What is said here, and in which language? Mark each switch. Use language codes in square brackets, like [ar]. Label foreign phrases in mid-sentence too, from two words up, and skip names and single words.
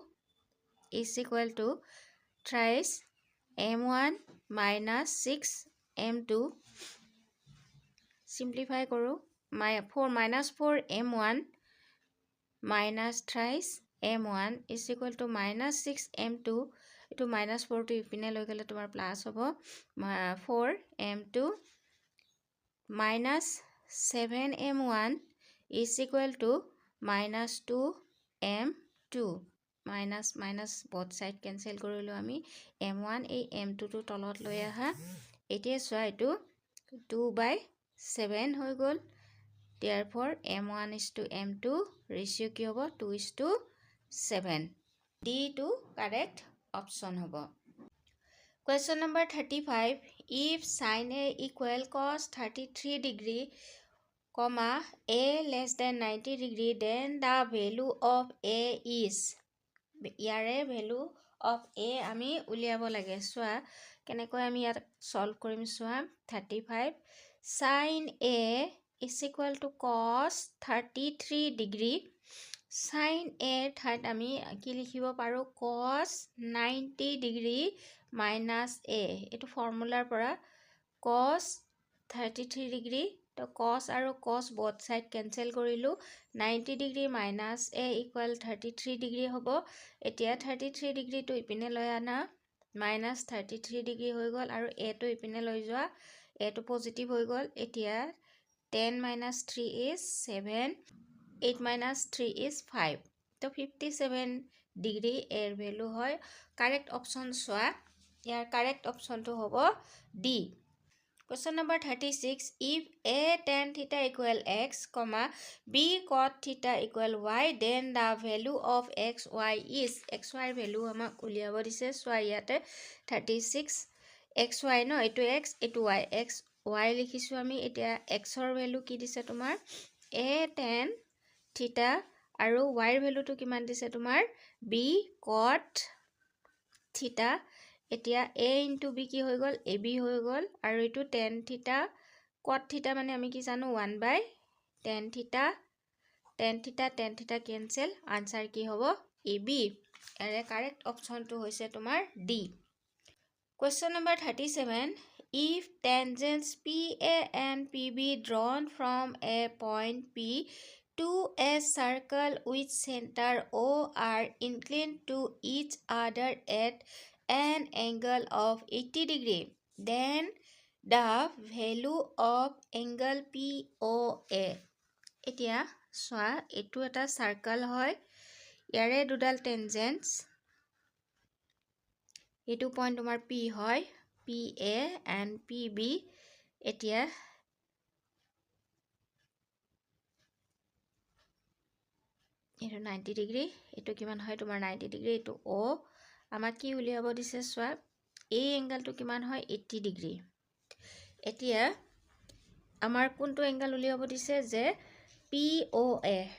[as] = thrice m1 -6m2 simplify কৰো -4m1 thrice m1 = -6m2 এটো -4 টো ইপিনে লৈ গলে তোমাৰ প্লাস হ'ব 4m2 -7m1 = -2m2 [en] minus both side cancel [as] কৰিলো আমি m1 এই m2 টো তলত লৈ আহা এতিয়া চোৱা এটো [en] 2/7 [as] হৈ গল [en] therefore m1:m2 ratio [as] কি হ'ব [en] 2:7 D to correct option হ'ব Question number 35 if sin A = cos 33 degree a less than 90 degree then the value of A is [as] ইয়াৰে [en] value of A [as] আমি উলিয়াব লাগে চোৱা কেনেকৈ আমি ইয়াত সলভ কৰিম চোৱা 35 sin A = cos 33 degree sin A ঠাইত আমি কি লিখিব পাৰো cos 90 degree - a এটো ফৰ্মুলাৰ পৰা cos 33 ডিগ্ৰী তো cos আৰু cos [en] both side cancel [as] কৰিলোঁ 90 ডিগ্ৰী [en] minus a equal [as] 33 ডিগ্ৰী হ'ব এতিয়া 33 ডিগ্ৰীটো ইপিনে লৈ আনা minus 33 ডিগ্ৰী হৈ গ'ল আৰু a টো ইপিনে লৈ যোৱা a টো পজিটিভ হৈ গ'ল এতিয়া [en] 10 minus 3 is 7 8 minus 3 is 5 [as] তো 57 ডিগ্ৰী a ৰ ভ্যালু হয় [en] correct option [as] চোৱা ইয়াৰ কারেক্ট অপশনটো হ'ব D [en] Question number 36 if a tan theta equal x comma b cot theta equal y then the value of x y is x [as] y value আমাক উলিয়াব দিছে চোৱা ইয়াতে 36 x y ন এটো x এটো y x y লিখিছো আমি এতিয়া x ৰ ভ্যালু কি দিছে তোমাৰ [en] a tan theta [as] আৰু y ৰ ভ্যালুটো কিমান দিছে তোমাৰ [en] b cot theta [as] এতিয়া [en] a into b [as] কি হৈ গ'ল ab হৈ গ'ল আৰু এটো [en] tan theta cot theta [as] মানে আমি কি জানো [en] 1 by tan theta cancel answer [as] কি হ'ব ab এৰে [en] correct option [as] to হৈছে তোমাৰ D [en] Question number 37 if tangents PA and PB drawn from a point P to a circle with center O are inclined to each other at an angle of 80 degree then the value of angle POA [as] এতিয়া সোয়া এটো এটা সার্কেল হয় ইয়াৰে দুডাল টেনজেন্টস এটো পয়েন্ট তোমাৰ P হয় [en] PA and PB [as] এতিয়া এটো 90 ডিগ্ৰী এটো কিমান হয় তোমাৰ 90 ডিগ্ৰী এটো O আমাক কি উলিয়াব দিছে সোয়া এই এঙ্গেলটো কিমান হয় 80 ডিগ্ৰী এতিয়া আমাৰ কোনটো এঙ্গেল উলিয়াব দিছে যে POA